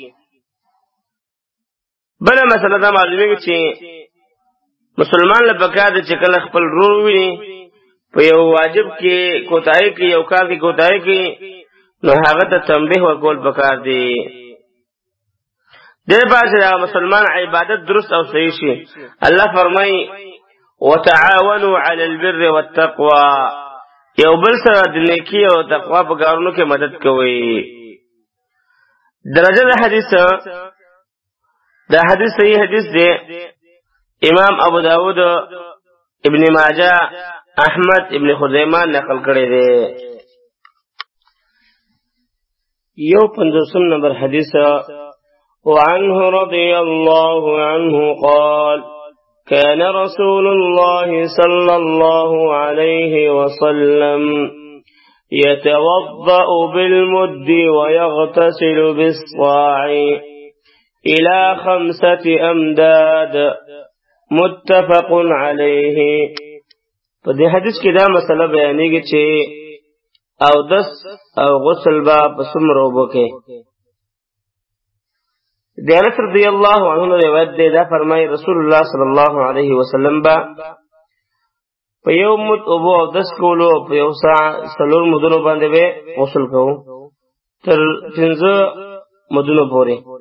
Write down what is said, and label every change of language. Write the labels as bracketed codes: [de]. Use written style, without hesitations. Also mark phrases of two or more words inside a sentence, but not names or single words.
[ps] بله مسله دا معلومیږي چې مسلمان له پکار دی چې کله خپل ورور وویني په یو واجب کې کوتاهي کوي، یو کار کې کوتاهي کوي، نو هغه ته تنبیه ورکول پکار دی. دې باندې دا مسلمان عبادت درست او صحیح شي. الله فرمایي [ar] وتعاونوا على البر والتقوى، [ps] یو بل سره د نیکی او تقوا په کارونو کې مدد کوي. درجه د حدیث دا حدیث صحیح حدیث دی. امام ابو داود، ابن ماجه، احمد ابن خزیمه نقل کړی دی. 51 نمبر حدیث. [ar] وعنه رضي الله عنه قال كان رسول الله صلى الله عليه وسلم يتوضأ بالمد ويغتسل بالصاع إلى 5 أمداد متفق عليه. [ps] په دې حدیث کې دا مسله بیانېږي چې اودس او غسل با په څومره اوبو کې. د انس [ar] رضی الله عنه [ps] روایت دی، دا فرمایي رسول الله [ar] صلی الله علیه وسلم [ps] با په یو مد اوبو اودس کولو، په یو ساعه 4 مدونو باندې به غسل کوو تر 15 مدونو پورې.